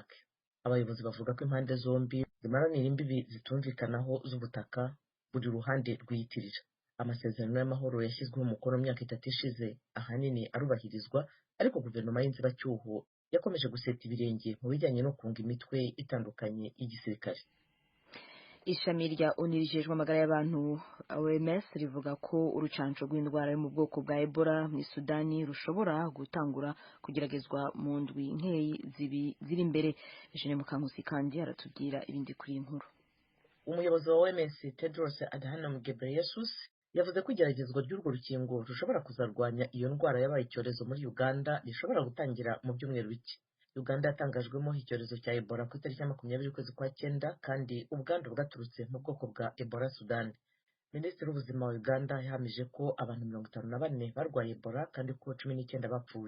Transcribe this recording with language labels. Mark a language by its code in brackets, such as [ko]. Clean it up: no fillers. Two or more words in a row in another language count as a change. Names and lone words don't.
[rw] Abayobozi bavuga ko impande zombi zimaranira imbibi zitumvikanaho z'ubutaka buri ruhande rwiyitirira. Amasezerano y'amahoro yashyizweho umukono mu myaka 3 ishize ahanini arubahirizwa, ariko guverinoma y'inzibacyuho yakomeje guseta ibirenge mu bijyanye no kunga imitwe itandukanye y'igisirikare. [rn] Ishami rya ONU rijejwe amagara y'abantu OMS rivuga ko urucanco rw'indwara yo mu bwoko bwa Ebola muri Sudani rushobora gutangura kugeragezwa mu ndwi nkeyi ziri imbere. [rw] Eugene Mukankusi kandi aratubwira ibindi kuri iyi nkuru. Umuyobozi wa OMS Tedros Adhanom Ghebreyesus yavuze ko igeragezwa ry'urwo rukingo rushobora kuzarwanya iyo ndwara yabaye icyorezo muri Uganda rishobora gutangira mu byumweru bike. Uganda yatangajwemo icyorezo cya Ebola ku itariki ya 20 ukwezi kwa 9, kandi ubwandu bwaturutse mu bwoko bwa Ebola Sudani. Minisitiri w'ubuzima wa Uganda yahamije ko abantu 54 barwaye Ebola kandi ko 19 bapfuye.